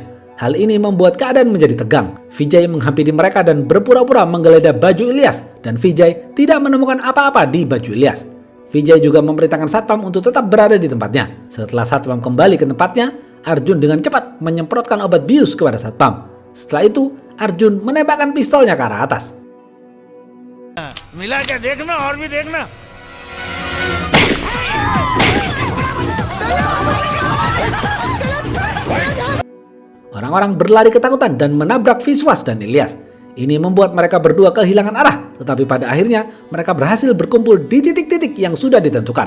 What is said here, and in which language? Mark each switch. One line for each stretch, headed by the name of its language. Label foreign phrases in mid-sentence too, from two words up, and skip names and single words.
Indonesian: Hal ini membuat keadaan menjadi tegang. Vijay menghampiri mereka dan berpura-pura menggeledah baju Ilyas dan Vijay tidak menemukan apa-apa di baju Ilyas. Vijay juga memerintahkan satpam untuk tetap berada di tempatnya. Setelah satpam kembali ke tempatnya, Arjun dengan cepat menyemprotkan obat bius kepada satpam. Setelah itu, Arjun menembakkan pistolnya ke arah atas.
Hindi: मिला क्या देखना और भी देखना
Indonesian: Orang-orang berlari ketakutan dan menabrak Vishwas dan Ilyas. Ini membuat mereka berdua kehilangan arah, tetapi pada akhirnya mereka berhasil berkumpul di titik-titik yang sudah ditentukan.